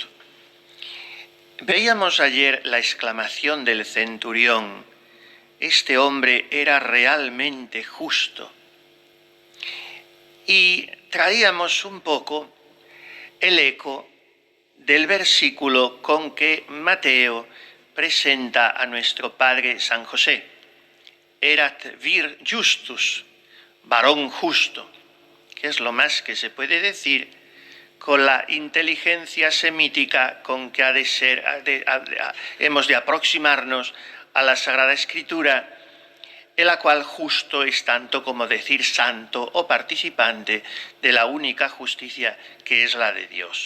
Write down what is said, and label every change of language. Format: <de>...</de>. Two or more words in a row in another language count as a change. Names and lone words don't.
<es>Veíamos ayer la exclamación del centurión, este hombre era realmente justo. Y traíamos un poco el eco del versículo con que Mateo presenta a nuestro Padre San José.</es> <la>Erat vir justus,</la> <es>varón justo, que es lo más que se puede decir con la inteligencia semítica con que hemos de aproximarnos a la Sagrada Escritura, en la cual justo es tanto como decir santo o participante de la única justicia que es la de Dios.</es>